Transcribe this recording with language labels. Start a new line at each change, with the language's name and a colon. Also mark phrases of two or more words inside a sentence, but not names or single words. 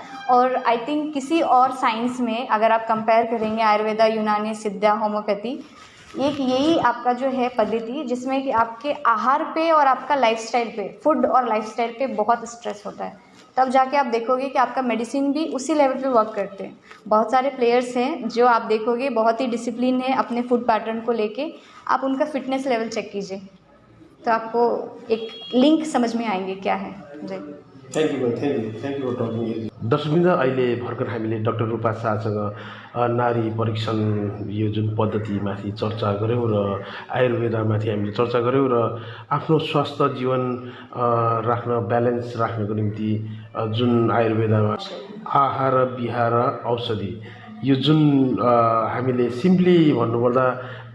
Hindi: और
English: I think
Hindi: किसी और साइंस में अगर आप कंपेयर करेंगे आयुर्वेदा, यूनानी, सिद्धा, होम्योपैथी, एक यही आपका जो है पद्धति जिसमें कि आपके आहार पे और आपका लाइफस्टाइल पे, फूड और लाइफस्टाइल पे बहुत स्ट्रेस होता है, तब जाके आप देखोगे कि आपका मेडिसिन भी उसी लेवल पे वर्क करते हैं। बहुत सारे प्लेयर्स हैं जो आप देखोगे बहुत ही डिसिप्लिन है अपने
English: food pattern
Hindi: को लेके, आप उनका
English: fitness level check
Hindi: कीजिए तो आपको एक लिंक समझ में आएंगे क्या है। जी,
English: Thank you for talking.
Nepali: दर्शकवृन्द, अहिले भर्खर हामीले डाक्टर रूपा शाहसँग नारी परीक्षण यो जुन पद्धतिमाथि चर्चा गऱ्यौँ र आयुर्वेदामाथि हामीले चर्चा गऱ्यौँ र आफ्नो स्वास्थ्य जीवन राख्न, ब्यालेन्स राख्नको निम्ति जुन आयुर्वेदमा आहार विहार औषधि, यो जुन हामीले सिम्पली भन्नुपर्दा टाइम